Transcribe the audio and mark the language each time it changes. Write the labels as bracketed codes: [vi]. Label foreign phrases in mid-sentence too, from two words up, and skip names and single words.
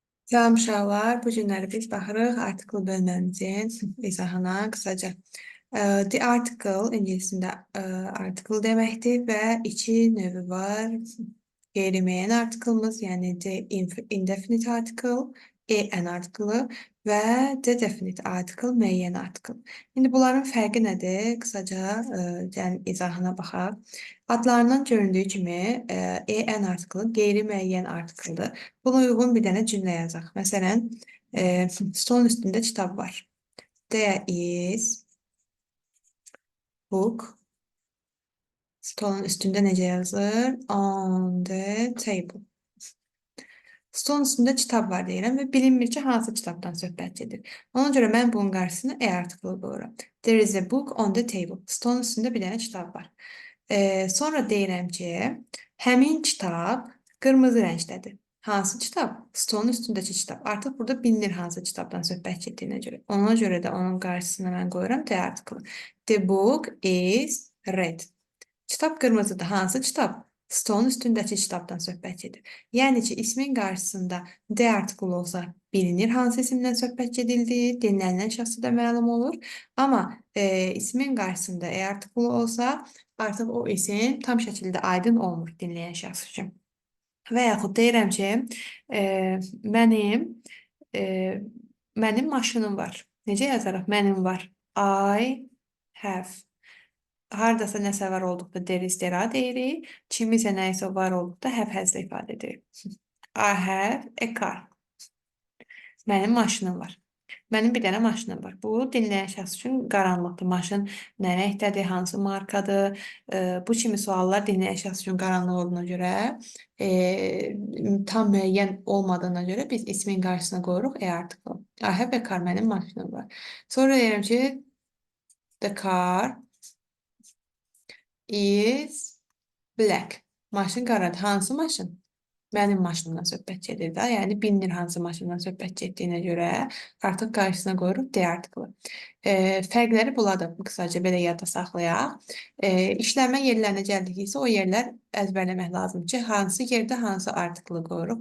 [az] Salam uşaqlar, bu günləri biz baxırıq artikel bölməmizin izahına qısaca. [en] The article [az] ingiliscində article deməkdir və iki növü var. Qeyri-müəyyən artikelimiz, yəni [en] the indefinite article, an article [az] və [en] the definite article, [az] müəyyən article. İndi bunların fərqi nədir? Qısaca gəlin izahına baxaq. Adlarından göründüyü kimi [en] an article [az] qeyri-müəyyən artikeldir. Buna uyğun bir dənə cümlə yazaq. Məsələn, stolun üstündə kitab var. [en] There is book. [az] Stolun üstündə necə yazılır? [en] On the table. [az] Stolun üstündə kitab var deyirəm və bilinmir ki, hansı kitabdan söhbət gedir. Ona görə mən bunun qarşısına article qoyuram. [en] There is a book on the table. [az] Stolun üstündə bir dənə kitab var. Sonra deyirəm ki, həmin kitab qırmızı rəngdədir. Hansı kitab? Stolun üstündəki kitab. Artıq burada bilinir hansı kitabdan söhbət getdiyinə görə. Ona görə də onun qarşısına mən qoyuram [en] the article. The book is red. [az] Kitab qırmızıdır. Hansı kitab? Stolun üstündəki kitabdan söhbət gedir. Yəni ki, ismin qarşısında [en] the article [az] olsa bilinir hansı isimdən söhbət gedildiyi, dinlənilən şəxsə də məlum olur. Amma ismin qarşısında article olsa artıq o isim tam şəkildə aydın olmur dinləyən şəxs üçün. Və yaxud deyirəm ki, mənim maşınım var. Necə yazaraq? Mənim var. [en] I have. [az] Hardasa nəsə var olduqda [en] there is there [az] deyirik. Kimisə nəyisə var olduqda [en] have has- [az] la ifadə edirik. [en] I have a car. [az] Mənim maşınım var. Mənim bir dənə maşınım var. Bu, dinləyən şəxs üçün qaranlıqdır. Maşın nə rəngdədir, hansı markadır? Bu kimi suallar dinləyən şəxs üçün qaranlıq olduğuna görə, tam müəyyən olmadığına görə biz ismin qarşısına qoyuruq article. [en] I have a car, [az] mənim maşınım var. Sonra deyirəm ki, [en] the car is black. [az] Maşın qaradır. Hansı maşın? Mənim maşınımdan söhbət gedir də. Yəni bilinir hansı maşından söhbət getdiyinə görə artıq qarşısına qoyuruq [en] the article. [az] Fərqləri bunlardır. Qısaca belə yadda saxlayaq. İşləmə yerlərinə gəldiksə o yerlər əzbərləmək lazımdır ki, hansı yerdə hansı article qoyuruq.